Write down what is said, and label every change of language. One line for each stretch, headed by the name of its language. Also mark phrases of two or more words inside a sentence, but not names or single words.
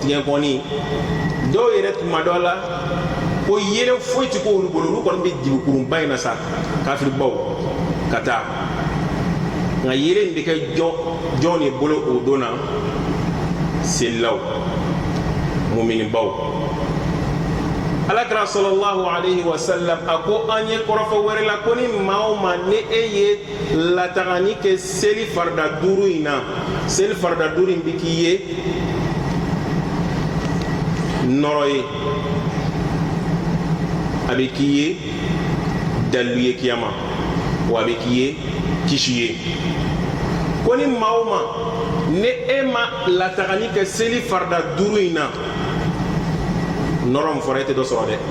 Bambara: tigɛkɔni dɔw yɛrɛ tuma dɔ la ko yelen foyi tɛ k'olu bolo olu kɔni bɛ dibikurunba in na sa kafiribaw ka taa nka yelen bɛ kɛ jɔn de bolo o don na selilaw muminibaw alakira
Arabic: صلى الله عليه وسلم
Bambara: a ko an ye kɔrɔfɔ wɛrɛ la ko ni maa o maa ni e ye latagani kɛ seli farida duuru in na seli farida duuru in bɛ k'i ye nɔrɔ ye a bɛ k'i ye dalilu ye kiyama wa a bɛ k'i ye kisi ye ko ni maa o maa ni e ma latagani kɛ seli farida duuru in na nɔrɔ min fɔra e tɛ dɔ sɔrɔ dɛ